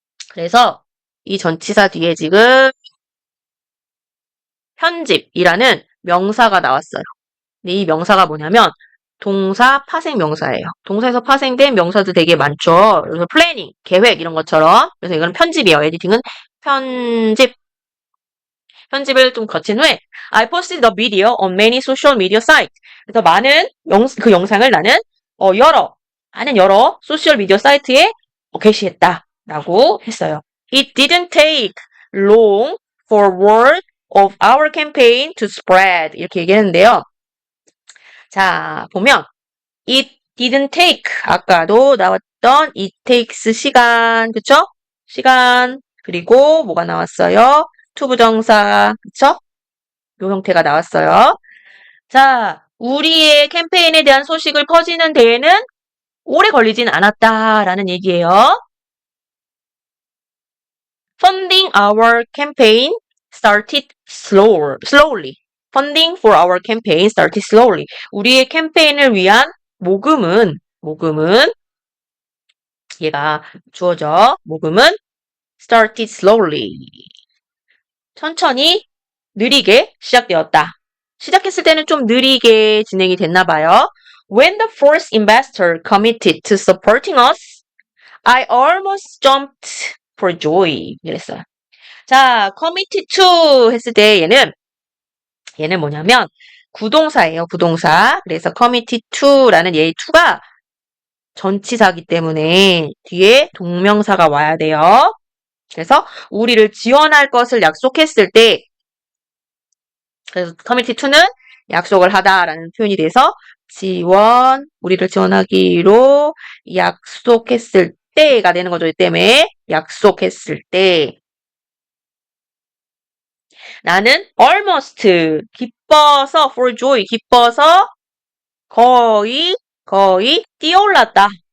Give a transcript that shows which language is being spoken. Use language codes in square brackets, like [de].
[ko] 그래서 이 전치사 뒤에 지금 편집이라는 명사가 나왔어요. 근데 이 명사가 뭐냐면 동사 파생 명사예요. 동사에서 파생된 명사도 되게 많죠. 그래서 플래닝, 계획 이런 것처럼. 그래서 이거는 편집이에요. 에디팅은 편집. 편집을 좀 거친 후에 [en] I posted the video on many social media sites. [ko] 그래서 많은 그 영상을 나는 많은 여러 소셜 미디어 사이트에 게시했다라고 했어요. [en] It didn't take long for word of our campaign to spread. [ko] 이렇게 얘기했는데요. 자, 보면 [en] it didn't take [ko] 아까도 나왔던 [en] it takes [ko] 시간, [en] 그쵸? [ko] 시간 그리고 뭐가 나왔어요? 투부정사, 그쵸? 요 형태가 나왔어요. 자, 우리의 캠페인에 대한 소식을 퍼지는 데에는 오래 걸리진 않았다라는 얘기예요. [en] Funding our campaign started slowly. Funding for our campaign started slowly. [ko] 우리의 캠페인을 위한 모금은 얘가 주어져. 모금은 [en] started slowly. [ko] 천천히 느리게 시작되었다. 시작했을 때는 좀 느리게 진행이 됐나 봐요. [en] When the first investor committed to supporting us, I almost jumped for joy. [ko] 이랬어요. 자, committed to 했을 때 얘는 뭐냐면 구동사예요. 구동사. 그래서 committed to라는 얘의 to가 전치사기 때문에 뒤에 동명사가 와야 돼요. 그래서 우리를 지원할 것을 약속했을 때 그래서 committed to는 약속을 하다라는 표현이 돼서 우리를 지원하기로 약속했을 때가 되는 거죠. 이 때문에 약속했을 때 나는 almost 기뻐서 [en] for joy [ko] 기뻐서 거의 뛰어올랐다.